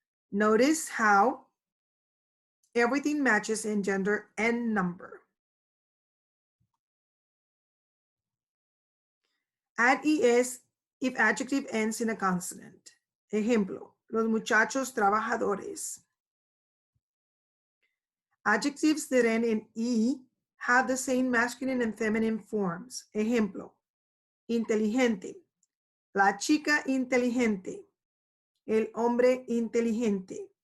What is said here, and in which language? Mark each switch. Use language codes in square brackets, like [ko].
[en] Notice how everything matches in gender and number. Add es if adjective ends in a consonant. [es] Ejemplo, los muchachos trabajadores. [en] Adjectives that end in e have the same masculine and feminine forms. [es] Ejemplo, inteligente, la chica inteligente, el hombre inteligente.